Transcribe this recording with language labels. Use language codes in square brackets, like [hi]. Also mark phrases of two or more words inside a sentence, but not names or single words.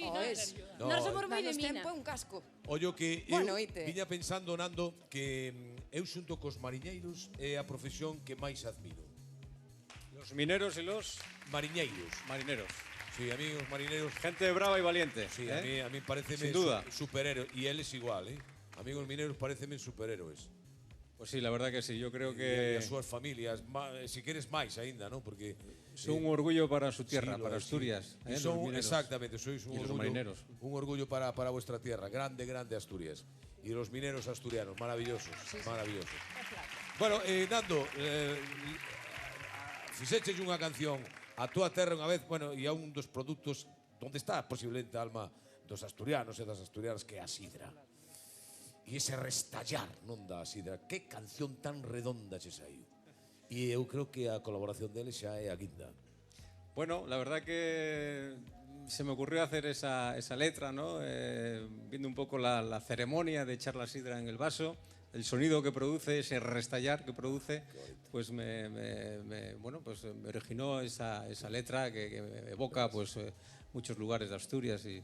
[gl] Pois, [es] No, [gl] nós somos moi de Danos mina. tempo é un casco. Ollo que [es] Bueno, [gl] eu oite. viña pensando, Nando, que eu xunto cos mariñeiros é a profesión que máis admiro. [es] Los mineros y los [gl] Mariñeiros. [es] marineros. [gl] Sí, a mí os marineros, [es] Gente brava y valiente. sí, ¿eh? a mí parece Sin duda. superhéroes y él es igual, A mí os mineros parecen superhéroes. Pues sí, la verdad que sí. Yo creo [gl] E [es] que [gl] as súas familias, si queres máis aínda, non? Porque [es] son un orgullo para su tierra, sí, lo para es, Asturias. sí. Y los son, mineros. exactamente, sois un Y los orgullo, marineros. un orgullo para vuestra tierra. Grande, grande Asturias. Y los mineros asturianos, maravillosos, maravillosos. [gl] Bueno, Nando, fixeches unha canción a túa terra unha vez, bueno, e a un dos produtos onde está posiblemente a alma dos asturianos e das asturianas, que é a sidra. E ese restallar non da sidra. Que canción tan redonda che saiu. E eu creo que a colaboración dele xa é a guinda. [es] Bueno, la verdad que se me ocurrió hacer esa letra, ¿no? Viendo un poco la ceremonia de echar la sidra en el vaso, el sonido que produce, ese restallar que produce, pues bueno, pues me originó esa letra que evoca pues muchos lugares de Asturias y